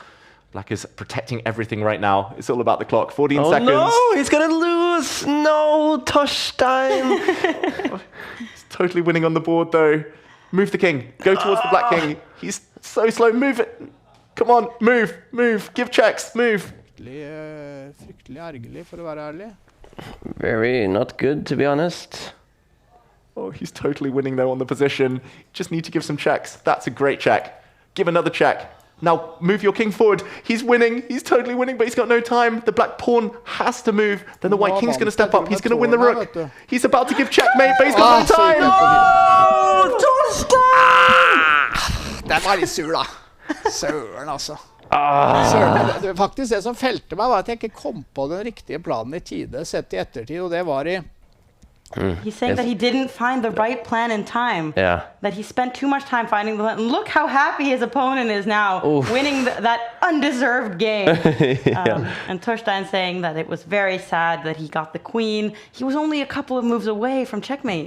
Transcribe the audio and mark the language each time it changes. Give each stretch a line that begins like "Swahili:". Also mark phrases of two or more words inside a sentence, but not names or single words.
English: Black is protecting everything right now. It's all about the clock. 14 seconds. Oh no, he's gonna lose. No, Torstein. He's totally winning on the board, though. Move the king. Go towards the black king. He's so slow. Move it. Come on, move, move. Give checks, move.
Norwegian: Fryktelig ergerlig, for å være ærlig.
English: Very not good, to be honest. Oh, he's totally winning, though, on the position. Just need to give some checks. That's a great check. Give another check. Now, move your king forward. He's winning. He's totally winning, but he's got no time. The black pawn has to move. Then the white king's going to step up. He's going to win the rook. He's about to give checkmate, but he's got no time. Oh, Torstein!
Norwegian: Den var litt sur, da. Søren, altså. Søren, faktisk det som felte meg var at jeg ikke kom på den riktige planen i tide, sett i ettertid, og det var i...
English: He's saying that he didn't find the right plan in time. Yeah. That he spent too much time finding the plan. And look how happy his opponent is now, winning that undeserved game. And Torstein saying that it was very sad that he got the queen. He was only a couple of moves away from checkmate.